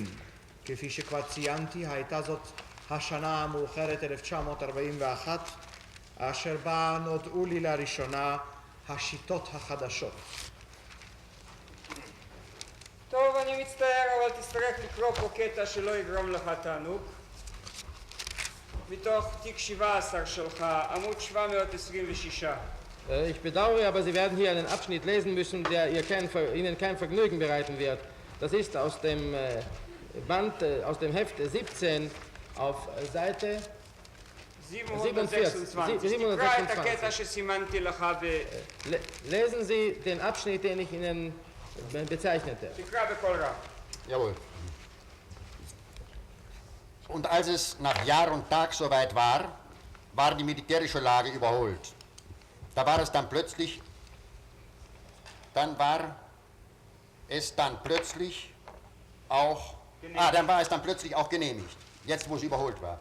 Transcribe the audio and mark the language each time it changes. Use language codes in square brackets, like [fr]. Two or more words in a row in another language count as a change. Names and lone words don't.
[he] כפי שכבר ציינתי, הייתה זאת השנה המאוחרת 1941, אשר בה נודעו לי לראשונה השיטות החדשות. טוב, אני מצטער, אבל תצטרך לקרוא פה קטע שלא יגרום לך תענוג. מתוך תיק 17 שלך, עמוד 726. [de] Ich bedauere, aber Sie werden hier einen Abschnitt lesen müssen, der Ihnen kein Vergnügen bereiten wird. Das ist aus dem Band, aus dem Heft 17 auf Seite 726. [he] תקרא את הקטע שסימנתי לך [de] Lesen Sie den Abschnitt, den ich Ihnen bezeichnete. [he] תקרא בקול רם. [de] Jawohl. Und als es nach Jahr und Tag soweit war, war die militärische Lage überholt. Da war es dann plötzlich auch genehmigt, jetzt wo es überholt war.